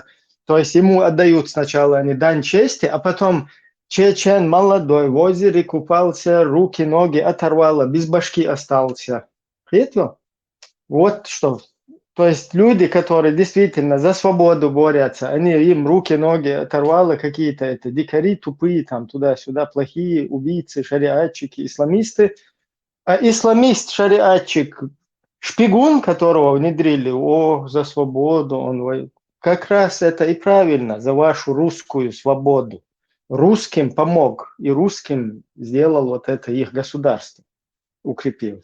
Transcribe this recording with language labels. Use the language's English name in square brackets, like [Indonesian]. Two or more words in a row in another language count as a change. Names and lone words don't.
[Russian] То есть ему отдают сначала они дань чести, а потом чечен молодой в озере купался, руки, ноги оторвало, без башки остался. Это вот что. То есть люди, которые действительно за свободу борются, они, им руки, ноги оторвало какие-то, это дикари тупые, там туда-сюда, плохие убийцы, шариатчики, исламисты. А исламист, шариатчик шпигун, которого внедрили, за свободу, как раз это и правильно, за вашу русскую свободу. Русским помог, и русским сделал вот это их государство, укрепил.